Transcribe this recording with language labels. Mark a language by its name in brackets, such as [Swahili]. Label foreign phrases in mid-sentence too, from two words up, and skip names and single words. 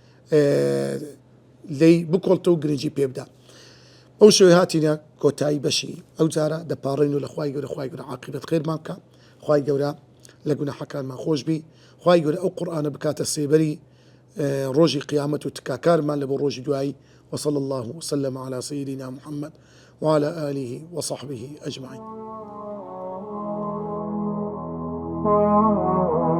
[Central Kurdish] لێی بکۆڵتە و گرنگی پێ بدات ئەو شوێ هاتینە کۆتایی بەشی ئەو جارە دەپاڕین و لە خوای گەورە عاقبەت خێرمان بکە خوای گەورە لە گوناحەکانمان خۆش بی خوای گەورە ئەو قورئانە بکاتە سێبەری ڕۆژی قیامەت و تکاکارمان لە بۆ ڕۆژی دوایی [Arabic] وصلى الله وسلم على سيدنا محمد وعلى آله وصحبه أجمعين